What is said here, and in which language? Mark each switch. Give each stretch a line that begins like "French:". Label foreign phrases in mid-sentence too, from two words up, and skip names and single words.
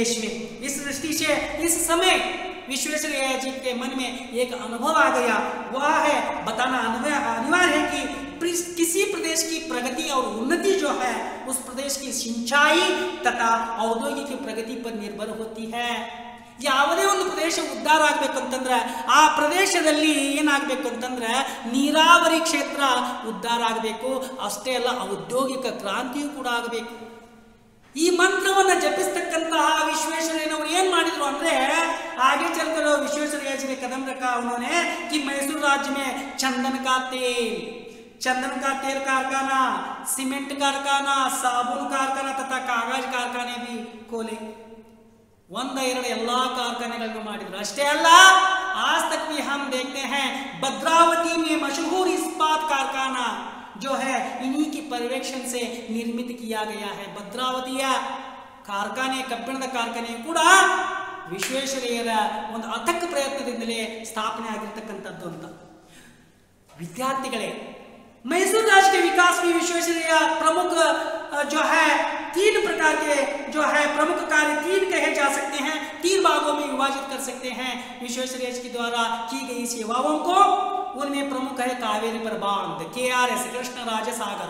Hindi: इस दृष्टि से इस समय विश्वेश्वरैया जी के मन में एक अनुभव आ गया। वह है बताना अनिवार्य है कि किसी प्रदेश की प्रगति और उन्नति जो है उस प्रदेश की सिंचाई तथा औद्योगिक प्रगति पर निर्भर होती है।
Kannada: ಯಾವುದೇ ಒಂದು ಪ್ರದೇಶ ಉದ್ಧಾರ ಆಗಬೇಕು ಅಂತಂದ್ರೆ ಆ ಪ್ರದೇಶದಲ್ಲಿ ಏನಾಗಬೇಕು ಅಂತಂದ್ರೆ ನೀರಾವರಿ ಕ್ಷೇತ್ರ ಉದ್ಧಾರ ಆಗಬೇಕು, ಅಷ್ಟೇ ಅಲ್ಲ ಔದ್ಯೋಗಿಕ ಕ್ರಾಂತಿಯೂ ಕೂಡ ಆಗಬೇಕು। ಈ ಮಂತ್ರವನ್ನು ಜಪಿಸ್ತಕ್ಕಂತಹ ವಿಶ್ವೇಶ್ವರಯ್ಯನವರು ಏನ್ ಮಾಡಿದ್ರು ಅಂದ್ರೆ
Hindi: आगे चलकर विश्वेश्वरैया जी ने कदम रखा उन्होंने कि मैसूर राज्य में चंदन का तेल कारखाना, सीमेंट कारखाना, साबुन कारखाना तथा कागज कारखाने भी खोले।
Kannada: ಒಂದ ಎರಡು ಎಲ್ಲಾ कारखानेಗಳನ್ನು ಮಾಡಿದ್ರು। ಅಷ್ಟೇ ಅಲ್ಲ
Hindi: आज तक भी हम देखते हैं भद्रावती में मशहूर इस्पात कारखाना जो है इन्हीं के पर्यवेक्षण से निर्मित किया गया है।
Kannada: ಭದ್ರಾವತಿಯ ಕಾರ್ಖಾನೆ, ಕಬ್ಬಿಣದ ಕಾರ್ಖಾನೆ ಕೂಡ ವಿಶ್ವೇಶ್ವರಯ್ಯರ ಒಂದು ಅಥಕ್ ಪ್ರಯತ್ನದಿಂದಲೇ ಸ್ಥಾಪನೆ ಆಗಿರತಕ್ಕಂಥದ್ದು ಅಂತ।
Hindi: विद्यार्थिगणे मैसूर राज्य के विकास में विश्वेश्वरैया प्रमुख जो है तीन प्रकार के जो है प्रमुख कार्य तीन कहे जा सकते हैं, तीन भागों में विभाजित कर सकते हैं विश्वेश्वरैया जी के द्वारा की गई सेवाओं को। उनमें प्रमुख है कावेरी पर बांध, KRS कृष्णराज सागर।